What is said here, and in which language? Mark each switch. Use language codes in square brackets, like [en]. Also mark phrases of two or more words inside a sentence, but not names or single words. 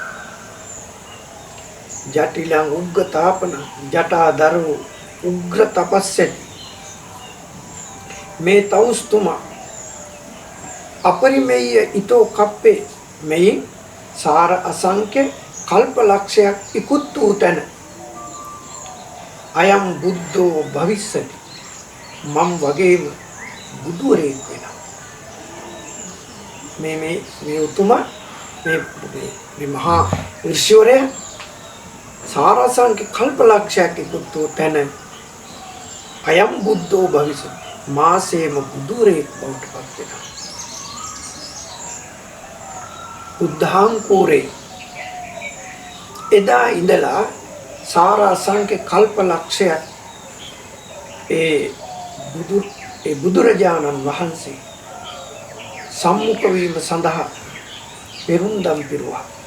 [pi] ජටිලං උග්ගතාපන ජටාදරෝ [si] උග්‍ර තපස්සෙත් මේ තවුස්තුමා [pi] අපරිමේය ඊතෝ කප්පේ [si] මේ සාර අසංඛ්‍ය කල්ප ලක්ෂයක් ඉක්ුත් වූ තැන [pi] අයම් බුද්ධෝ භවිස්සති [si] මම් වගේම බුදුරෙක් වෙනවා. මේ උතුමා මේ මහා ඍෂිවරය සාර අසංඛ්‍ය කල්ප ලක්ෂයක් ඉක්ුත් වූ තැන [pi] අයම් බුද්ධෝ භවිස්සති [si] මාසේම බුදුරෙක් බවට පත් වෙනවා. උද්ධාංකුරේ එදා ඉඳලා සාර අසංඛ්‍ය කල්ප ලක්ෂයක් ඒ බුදුරජාණන් වහන්සේ සම්මුඛ වීම සඳහා පෙරුම්දම් පිරුවා.